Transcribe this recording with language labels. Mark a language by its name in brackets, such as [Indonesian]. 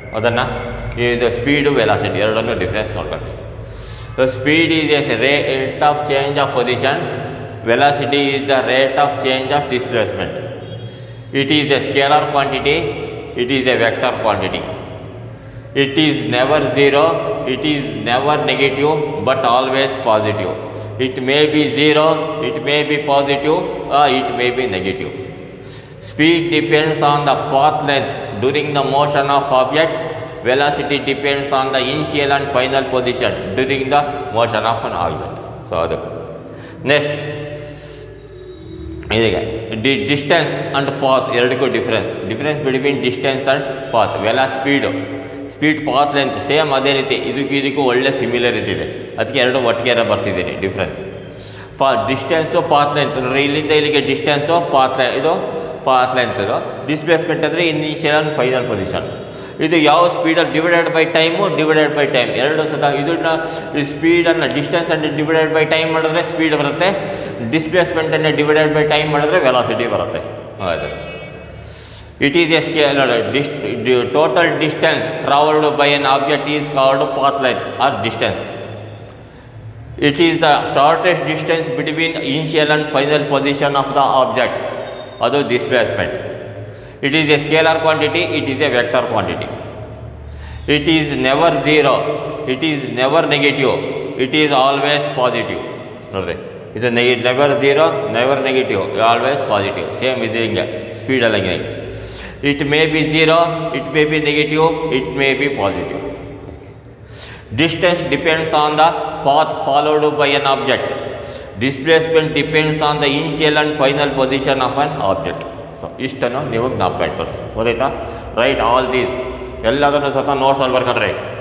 [Kannada] ಅದನ್ನು ಇದು speed, velocity ಎರಡನ್ನೂ ಡಿಫ್ರೆನ್ಸ್ ನೋಡ್ಕೊಳ್ಳಿ. [English] Speed is a rate of change of position, velocity is the rate of change of displacement. It is a scalar quantity, it is a vector quantity. It is never 0, it is never negative, but always positive. It may be 0, it may be positive, or it may be negative. Speed depends on the path length during the motion of object. velocity depends on the initial and final position during the motion of an object. So [Kannada] adu next idike [English] distance and path [Kannada] ಎರಡಕ್ಕೂ [English] difference between distance and path. [Kannada] Speed path length same ಅದೇ ರೀತಿ ಇದಕ್ಕೂ ಒಳ್ಳೆ ಸಿಮಿಲರಿಟಿ ಇದೆ, ಅದಕ್ಕೆ ಎರಡು ಒಟ್ಟಿಗೆ ಬರ್ಸಿದ್ದೀನಿ difference. Distance path length ಅಂದರೆ ಇಲ್ಲಿಂದ ಇಲ್ಲಿಗೆ ಡಿಸ್ಟೆನ್ಸು ಇದು ಪಾತ್ ಲೆಂತ್, ಇದು ಡಿಸ್ಪ್ಲೇಸ್ಮೆಂಟ್ ಅಂದರೆ ಇನಿಷಿಯಲ್ ಆ್ಯಂಡ್ ಫೈನಲ್ ಪೊಸಿಷನ್. ಇದು ಯಾವ ಸ್ಪೀಡಲ್ಲಿ ಡಿವೈಡೆಡ್ ಬೈ ಟೈಮ್ ಎರಡು ಸತ ಇದನ್ನ ಸ್ಪೀಡನ್ನು ಡಿಸ್ಟೆನ್ಸನ್ನು ಡಿವೈಡೆಡ್ ಬೈ ಟೈಮ್ ಮಾಡಿದ್ರೆ ಸ್ಪೀಡ್ ಬರುತ್ತೆ, ಡಿಸ್ಪ್ಲೇಸ್ಮೆಂಟನ್ನು ಡಿವೈಡೆಡ್ ಬೈ ಟೈಮ್ ಮಾಡಿದ್ರೆ ವೆಲಾಸಿಟಿ ಬರುತ್ತೆ. [English] ಹೌದು, it is a scale. Total distance travelled by an object is called path length or distance. It is the shortest distance between initial and final position of the object. [Kannada] Adu displacement. [English] It is a scalar quantity, it is a vector quantity. It is never zero, it is never negative, it is always positive. Nodri, it is never zero, never negative, always positive. Same with the speed [Kannada] alage. [English] It may be zero, it may be negative, it may be positive. Distance depends on the path followed by an object. Displacement depends on the initial and final position of an object. [Kannada] So, ಇಷ್ಟನ್ನು ನೀವು ಜ್ಞಾಪಕ ಇಟ್ಕೊಳ್ಳಿ. ಗೊತ್ತಾಯ್ತಾ? [English] write all these [Kannada] ಎಲ್ಲದನ್ನು ಸಹ ನೋಟ್ಸಲ್ಲಿ ಬರ್ಕೊಂಡ್ರೆ.